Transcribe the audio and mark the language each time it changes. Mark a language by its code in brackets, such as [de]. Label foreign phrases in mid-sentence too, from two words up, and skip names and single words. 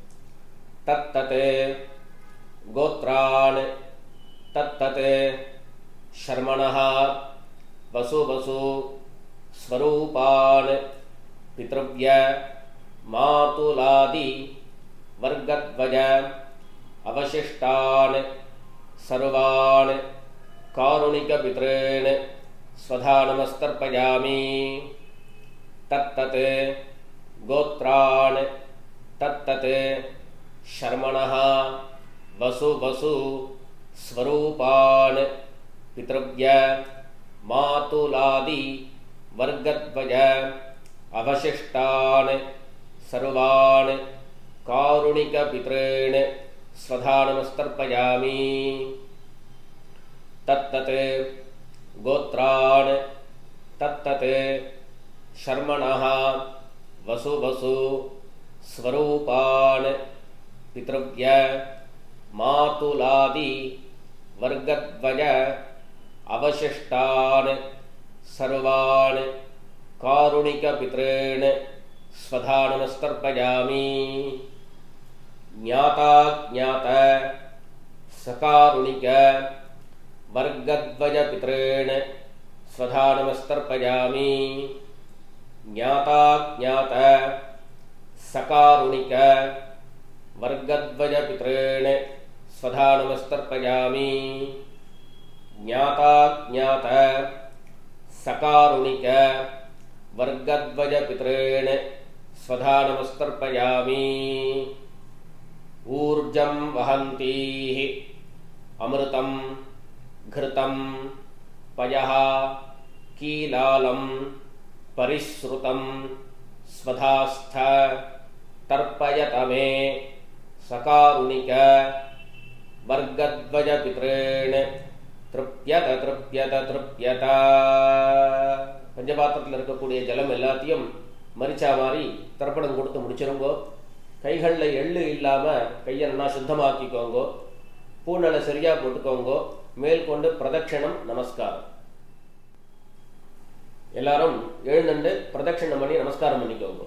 [sa] தத்தத் கோத்ரான் தத்தத் ஷர்மணஹ வசு வசு ஸ்வரூபான் பித்ருவ்ய மாதுலாதி வர்கத்வஜ அவசிஷ்டான் சர்வான் காருணிக பித்ரேன் ஸ்வதா நமஸ்தர்ப்பயாமி. தத்தத் கோத்ரான் தத்தத் ஷர்மணஹ வசு வசு ஸ்வரூபான் பித்ருவ்ய மாதுலாதி வர்கத்வஜ அவசிஷ்டான் சர்வான் காருணிக பித்ரேன் ஸ்வதா நமஸ்தர்ப்பயாமி. தத்தத் கோத்ரான் தத்தத் ஷர்மணஹ வசு வசு ஸ்வரூபான் பித்ருவ்ய மாதுலாதி வர்கத்வஜ அவசிஷ்டான் சர்வான் காருணிக பித்ரேன் ஸ்வதா நமஸ்தர்ப்பயாமி. ஞாதா ஞாத சகாருணிக வர்கத்வஜ பித்ரேன் ஸ்வதா நமஸ்தர்ப்பயாமி. ஞாதா ஞாத சகாருணிக வர்கத்வஜ பித்ரேன் ஸ்வதா நமஸ்தர்ப்பயாமி. ஞாதா ஞாத சகாருணிக வர்கத்வஜ பித்ரேன் ஸ்வதா நமஸ்தர்ப்பயாமி. ஊர்ஜம் வஹந்தீஹ அமிர்தம் घृतं पयः कीलालं परिश्रुतं स्वधास्थ तर्पयत मे सकारुणिक वर्गद्वय पितॄन् तृप्यत तृप्यत तृप्यत. [ta] பஞ்சபாத்திரத்தில் இருக்கக்கூடிய ஜலம் எல்லாத்தையும் மரிச்சா மாதிரி தர்ப்பணம் கொடுத்து முடிச்சிருங்கோ. கைகளில் எள்ளு இல்லாமல் கையை நல்லா சுத்தமாக்கிக்கோங்கோ. பூநலை சரியாக போட்டுக்கோங்கோ. மேல் கொண்டு பிரதட்சணம் நமஸ்காரம். எல்லாரும் எழுந்துண்டு பிரதட்சணம் பண்ணி நமஸ்காரம் பண்ணிக்கோங்க.